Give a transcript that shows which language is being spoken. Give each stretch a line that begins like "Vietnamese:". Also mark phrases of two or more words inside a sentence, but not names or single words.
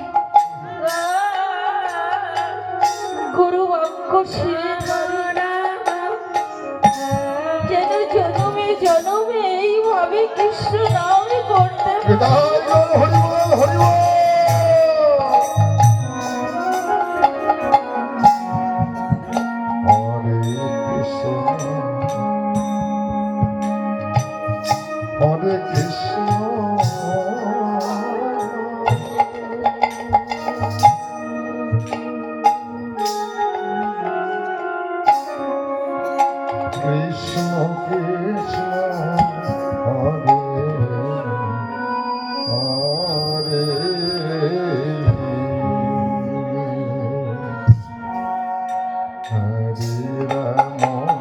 Bangla: গুরু বাক্য শিরে যেন জনমে জনমে এইভাবে কৃষ্ণ নাম করতে
Sanskrit: हरे कृष्ण, कृष्ण कृष्ण, हरे हरे, हरे राम,